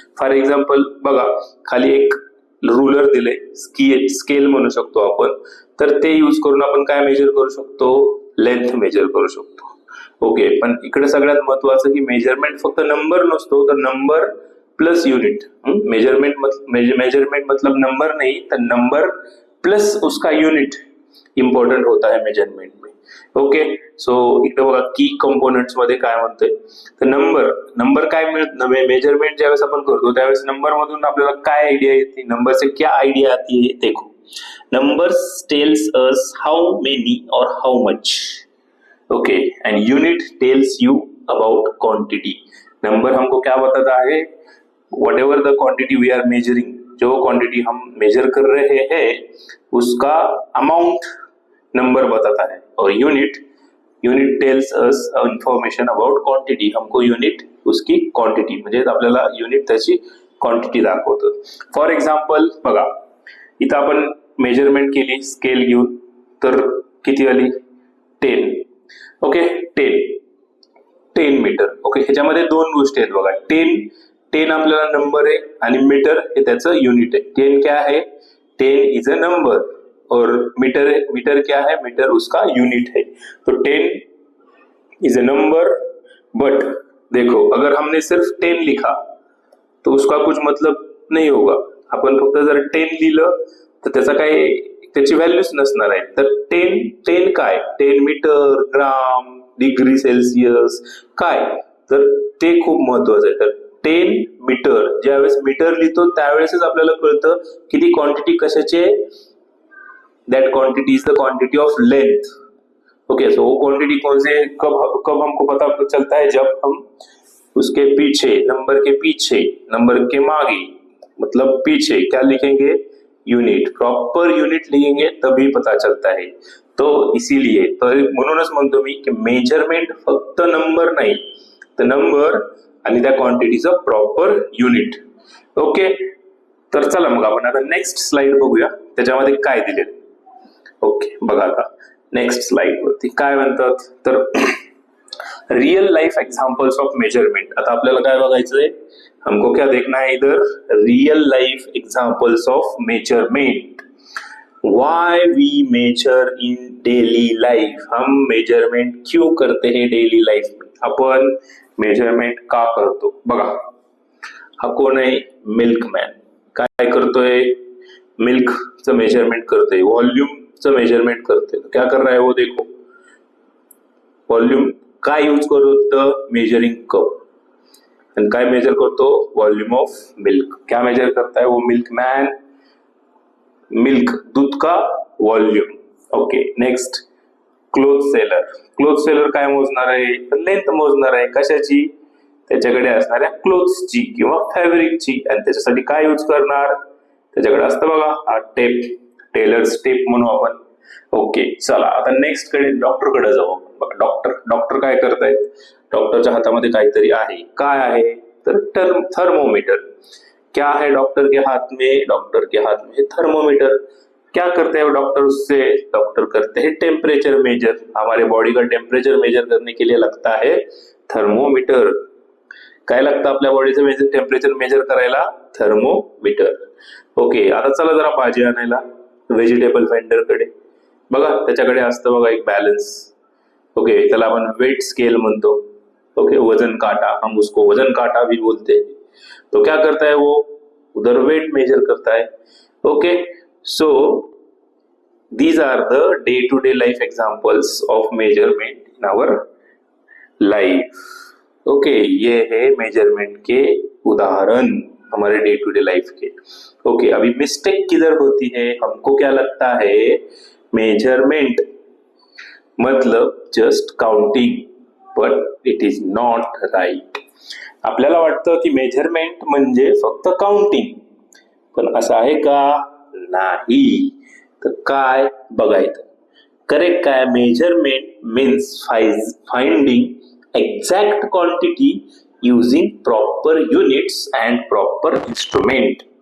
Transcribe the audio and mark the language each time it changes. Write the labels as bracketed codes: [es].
[mr] For example बघा, खाली एक रुलर दिले, स्केल म्हणू शकतो आपण. तर ते यूज करून आपण काय मेजर करू शकतो? लेंथ मेजर करू शकतो. ओके, पण इकडे सगळ्यात महत्वाचं की मेजरमेंट फक्त नंबर नसतो, तर नंबर प्लस युनिट. [hi] मेजरमेंट मतलब नंबर नहीं, तर नंबर प्लस उसका यूनिट इम्पॉर्टंट होता है मेजरमेंट में. [mr] ओके, सो इकडे बघा की कंपोनेंट्स मध्ये काय म्हणतोय, तर नंबर काय मेजरमेंट ज्यावेळेस आपण करतो त्यावेळेस नंबर मधून आपल्याला काय आयडिया येते, [hi] नंबर से क्या आइडिया आती है? [en] देखो, numbers tells us how many और how much. Okay, and unit tells you about quantity. [hi] Number हमको क्या बताता है? [en] what ever the quantity we are measuring, [hi] जो क्वांटिटी हम मेजर कर रहे हैं उसका अमाउंट नंबर बताता है, और [en] Unit tells us information about quantity. [hi] हमको युनिट उसकी क्वांटिटी [mr] म्हणजे आपल्याला युनिट त्याची क्वांटिटी दाखवतं. फॉर एक्झाम्पल बघा, इथं आपण मेजरमेंट केली स्केल घेऊन, तर किती आली 10. Okay, 10 metre. ओके, ह्याच्यामध्ये दोन गोष्टी आहेत बघा. 10 आपल्याला नंबर आहे आणि मीटर हे त्याचं युनिट आहे. [hi] 10 क्या है? [en] 10 is a number [hi] और मीटर क्या है? मीटर उसका यूनिट है. तो [en] 10 is a number, but [hi] देखो अगर हमने सिर्फ 10 लिखा तो उसका कुछ मतलब नहीं होगा. [mr] आपण फक्त जर 10 लिहिलं तर त्याचा काही त्याची व्हॅल्यूच नसणार आहे. तर 10 काय? 10 मीटर, ग्राम, डिग्री सेल्सिअस काय? तर ते खूप महत्वाचं आहे. तर 10 मीटर, ज्यावेळेस मीटर लिहितो त्यावेळेसच आपल्याला कळतं की ती क्वांटिटी कशाची आहे. [en] That quantity is the quantity of length. Okay, [hi] सो वो क्वांटिटी कौन से कब हमको पता चलता है? जब हम उसके पीछे, नंबर के मागे, मतलब पीछे क्या लिखेंगे? यूनिट, प्रॉपर यूनिट लिखेंगे तभी पता चलता है. तो इसीलिए [mr] तर म्हणूनच म्हणतो मी की मेजरमेंट फक्त नंबर नाही, तर नंबर आणि त्या क्वांटिटीचं प्रॉपर युनिट. ओके, तर चला मग आपण आता नेक्स्ट स्लाइड बघूया त्याच्यामध्ये काय दिलेलं. ओके, बघा आता नेक्स्ट स्लाइड वरती काय म्हणतात, तर [en] Real life examples of measurement. [mr] आता आपल्याला काय बघायचंय? [hi] हमको क्या देखना है इधर? [en] Real life examples of measurement. Why we measure in daily life. [hi] हम मेजरमेंट क्यों करते हैं डेली लाइफ में? [mr] आपण मेजरमेंट का करतो? बघा, हा कोण आहे? मिल्कमॅन. काय करतोय? मिल्कचं मेजरमेंट करतोय, व्हॉल्यूमचं मेजरमेंट करतोय. [hi] क्या कर रहा है वो? [mr] देखो, व्हॉल्यूम काय यूज करतो? Measuring cup. आणि काय मेजर करतो? Volume of milk. [hi] क्या मेजर करता है वो मिल्कमैन? मिल्क, दूध का volume. [mr] Okay, next cloth seller काय मोजणार आहे? तर लेंथ मोजणार आहे. कशाची? त्याच्याकडे असणाऱ्या क्लोथ्सची किंवा फॅब्रिकची. आणि त्याच्यासाठी काय यूज करणार? त्याच्याकडे असतं बघा हा टेप, टेलर्स टेप म्हणू आपण. ओके, चला आता नेक्स्ट कडे डॉक्टर कडे जाऊ. डॉक्टर काय करतायत? डॉक्टरच्या हातामध्ये काहीतरी आहे. काय आहे? तर थर्मोमीटर. [hi] क्या है डॉक्टर के हाथ में? डॉक्टर के हाथ में थर्मोमीटर. क्या करते हैं डॉक्टर उससे? डॉक्टर करते हैं टेम्परेचर मेजर. हमारे बॉडी का टेम्परेचर मेजर करने के लिए लगता है थर्मोमीटर. [mr] काय लागतं आपल्या बॉडीचं टेम्परेचर मेजर करायला? थर्मोमीटर. ओके, आता चला जरा भाजी आणायला व्हेजिटेबल वेंडर कडे. बघा त्याच्याकडे असतं बघा एक बॅलन्स. ओके, त्याला आपण वेट स्केल म्हणतो. [hi] ओके, वजन काटा, हम उसको वजन काटा भी बोलते हैं. तो क्या करता है वो? उधर वेट मेजर करता है. [en] Okay, so these are the day to day life examples of measurement in our life. [hi] Okay, ये है मेजरमेंट के उदाहरण हमारे डे टू डे लाइफ के. ओके, अभी मिस्टेक किधर होती है? हमको क्या लगता है मेजरमेंट मतलब just counting, [en] But it is not right. [mr] आपल्याला वाटतं की मेजरमेंट म्हणजे फक्त काउंटिंग, पण असं आहे का? नाही. तर काय बघायचं? करेक्ट काय? [en] Measurement means finding exact quantity using proper units and proper instrument.